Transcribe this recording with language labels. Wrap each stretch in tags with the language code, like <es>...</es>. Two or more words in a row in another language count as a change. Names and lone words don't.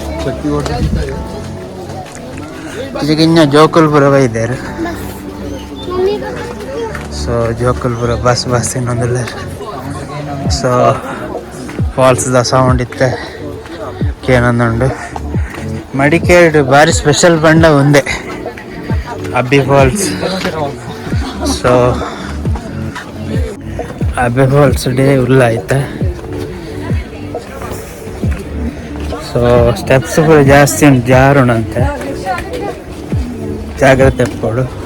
<tcy>ಈಗ ಇನ್ನು ಜೋಕುಲ್ಪುರ ಬೈದಾರೆ. ಸೊ ಜೋಕುಲ್ಪುರ ಬಸ್ ಇನ್ನೊಂದಿಲ್ಲ. ಸೊ ಫಾಲ್ಸ್ದ ಸೌಂಡ್ ಇತ್ತೆ ಕೇನೊಂದುಂಡು. ಮಡಿಕೇರಿ ಭಾರಿ ಸ್ಪೆಷಲ್ ಬಂಡ ಒಂದೇ ಅಬ್ಬಿ ಫಾಲ್ಸ್. ಸೊ ಅಬ್ಬಿ ಫಾಲ್ಸ್ ಡೇ ಉಳ್ಳಾಯ್ತ. ಸೊ ಸ್ಟೆಪ್ಸ್ ಕೂಡ ಜಾಸ್ತಿ ಉಂಟು, ಜಾರುಣಂತೆ, ಜಾಗ್ರತೆ ಕೊಡು.</tcy>